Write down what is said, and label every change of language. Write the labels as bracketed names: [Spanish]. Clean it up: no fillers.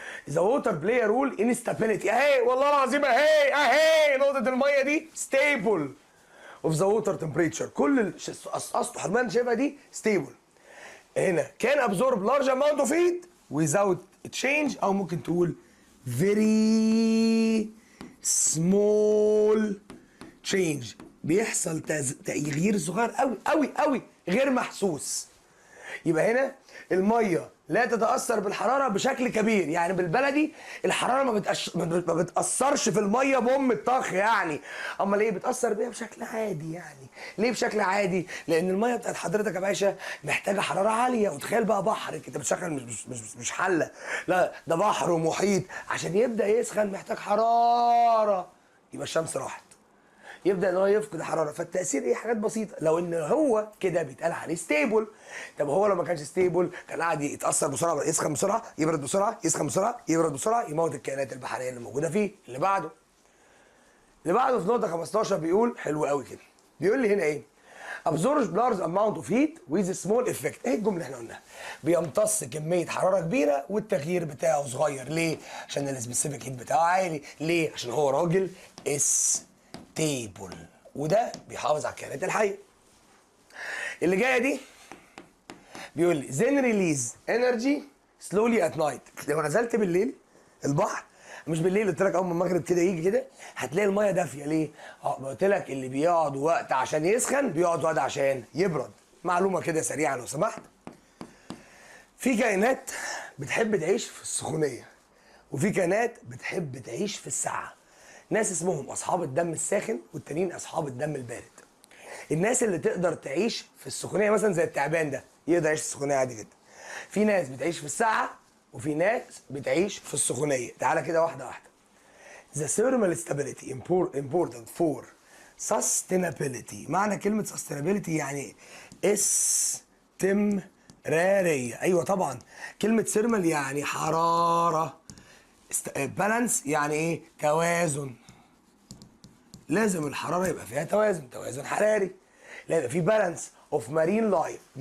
[English] The water play a role in stability. [Arabic] اهي والله العظيم، اهي نقطه الميه دي stable of the water temperature. كل اسطح الميه اللي شايفها دي stable. [English] هنا can absorb large amount of heat without change، او ممكن تقول very small change. [Arabic] بيحصل تغيير صغير قوي قوي قوي غير محسوس. يبقى هنا الميه لا تتاثر بالحراره بشكل كبير، يعني بالبلدي الحراره ما بتاثرش في الميه بام الطخ يعني. امال ايه؟ بتاثر بيها بشكل عادي. يعني ليه بشكل عادي؟ لان الميه بتاعت حضرتك يا باشا محتاجه حراره عاليه. وتخيل بقى بحر، انت بتشغل مش حله، لا ده بحر ومحيط، عشان يبدا يسخن محتاج حراره. يبقى الشمس راحت، يبدا ان هو يفقد الحراره. فالتاثير ايه؟ حاجات بسيطه. لو ان هو كده بيتقال عليه ستيبل. طب هو لو ما كانش ستيبل كان قاعد يتاثر بسرعه، يسخن بسرعه، يبرد بسرعه، يسخن بسرعه، يبرد بسرعه، يموت الكائنات البحريه اللي موجوده فيه. اللي بعده في نقطه 15 بيقول حلو قوي كده، بيقول لي هنا ايه؟ [English] absorbs large amount of heat with a small effect. [Arabic] ايه الجمله اللي احنا قلناها؟ بيمتص كميه حراره كبيره والتغيير بتاعه صغير. ليه؟ عشان السبيسيفيك هيت بتاعه عالي. ليه؟ عشان هو راجل ستيبل، وده بيحافظ على الكائنات الحيه. [English] اللي جايه دي بيقول لي then release energy slowly at night. [Arabic] لو نزلت بالليل البحر، مش بالليل، قلت لك اول ما المغرب كده يجي كده هتلاقي الميه دافيه. ليه؟ قلت لك اللي بيقعد وقت عشان يسخن بيقعد وقت عشان يبرد. معلومه كده سريعه لو سمحت. في كائنات بتحب تعيش في السخونيه، وفي كائنات بتحب تعيش في السقعه. ناس اسمهم اصحاب الدم الساخن والتانيين اصحاب الدم البارد. الناس اللي تقدر تعيش في السخونيه مثلا زي التعبان ده يقدر يعيش في السخونيه عادي جدا. في ناس بتعيش في السقعه وفي ناس بتعيش في السخونيه. تعالى كده واحده واحده. [English] The thermal stability important for sustainability. [Arabic] معنى كلمة sustainability يعني استمرارية. أيوة طبعا. كلمة thermal يعني حرارة. balance يعني إيه؟ توازن. لازم الحرارة يبقى فيها توازن حراري. [English] لازم في balance of marine life.